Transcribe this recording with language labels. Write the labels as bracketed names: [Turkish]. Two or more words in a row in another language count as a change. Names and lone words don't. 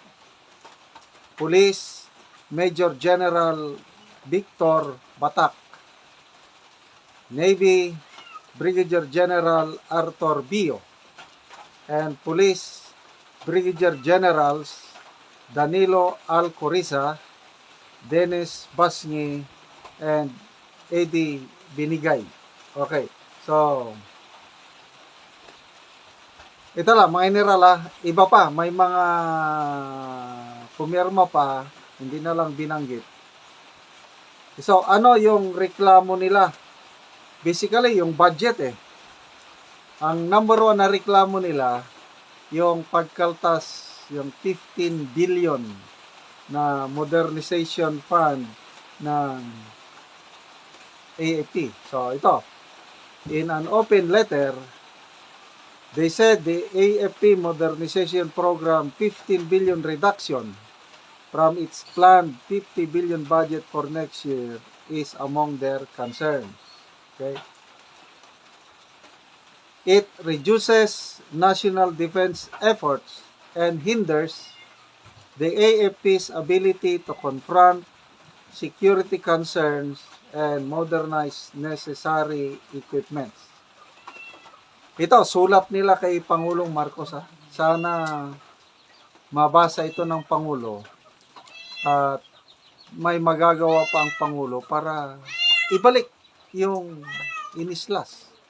[English] Police Major General Victor Batak. Navy Brigadier General Arthur Bio. And Police Brigadier Generals Danilo Alcoriza, Dennis Basni, and Eddie Binigay. [Filipino] Okay, so ito lang, mga general iba pa, may mga pumirma pa, hindi na lang binanggit. So, ano yung reklamo nila? Basically, yung budget Ang number 1 na reklamo nila, yung pagkaltas, yung 15 billion na [English] modernization fund [Filipino] ng AFP. So, ito. [English] In an open letter, they said the AFP modernization program 15 billion reduction from its planned 50 billion budget for next year is among their concerns. Okay? It reduces national defense efforts and hinders the AFP's ability to confront security concerns and modernize necessary equipment. [Filipino] Ito, sulat nila kay Pangulong Marcos. Sana mabasa ito ng Pangulo at may magagawa pa ang Pangulo para ibalik yung inislas.